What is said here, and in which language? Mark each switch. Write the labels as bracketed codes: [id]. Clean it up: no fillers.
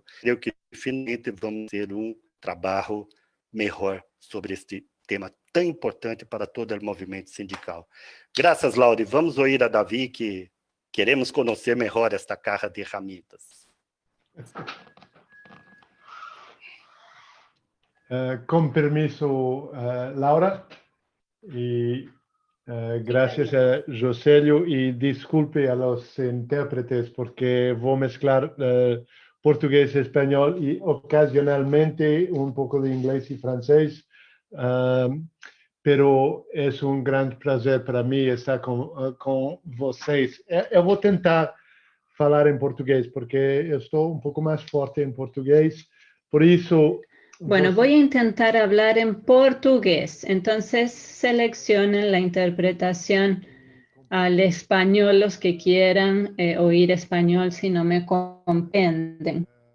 [pt] Creio que finalmente vamos ter um trabalho melhor sobre este tema tão importante para todo o movimento sindical. Graças, Laura. Vamos ouvir a Davi, que queremos conhecer melhor esta caja de ferramentas. [es] Con permiso, Laura, y gracias a Josélio, y disculpe a los intérpretes porque voy a mezclar portugués y español y ocasionalmente un poco de inglés y francés, pero es un gran placer para mí estar con vocês. [pt] Eu vou tentar falar em português porque eu estou um pouco mais forte em português, por isso... [es] Bueno, voy a intentar hablar en portugués, entonces seleccionen la interpretación al español los que quieran oír español si no me comprenden.